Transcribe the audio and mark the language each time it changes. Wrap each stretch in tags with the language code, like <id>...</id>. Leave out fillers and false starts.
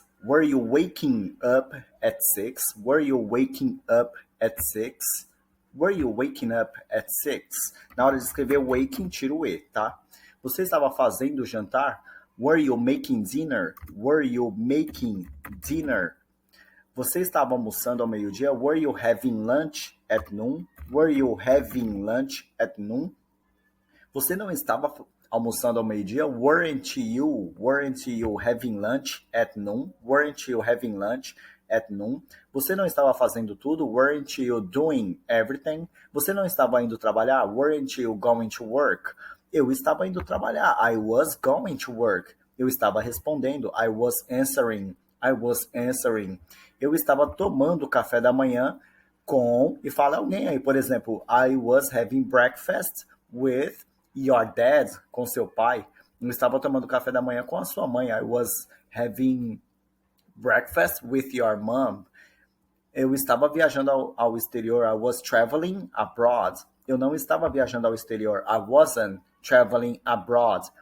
<en>Were you waking up at 6? Were you waking up at 6? Were you waking up at 6?</en> <pt>Na hora de escrever waking, tira o E, tá? Você estava fazendo jantar?</pt> <en>Were you making dinner? Were you making dinner?</en> <pt>Você estava almoçando ao meio-dia?</pt> <en>Were you having lunch at noon? Were you having lunch at noon?</en> <pt>Você não estava almoçando ao meio-dia?</pt> <en>Weren't you having lunch at noon? Weren't you having lunch at noon?</en> <pt>Você não estava fazendo tudo?</pt> <en>Weren't you doing everything?</en> <pt>Você não estava indo trabalhar?</pt> <en>Weren't you going to work?</en> <pt>Eu estava indo trabalhar.</pt> <en>I was going to work.</en> <pt>Eu estava respondendo.</pt> <en>I was answering. I was answering.</en> <pt>Eu estava tomando café da manhã com... E fala alguém aí, por exemplo,</pt> <en>I was having breakfast with your dad,</en> <pt>com seu pai. Eu estava tomando café da manhã com a sua mãe.</pt> <en>I was having breakfast with your mom.</en> <pt>Eu estava viajando ao exterior.</pt> <en>I was traveling abroad.</en> <pt>Eu não estava viajando ao exterior.</pt> <en>I wasn't traveling abroad.</en>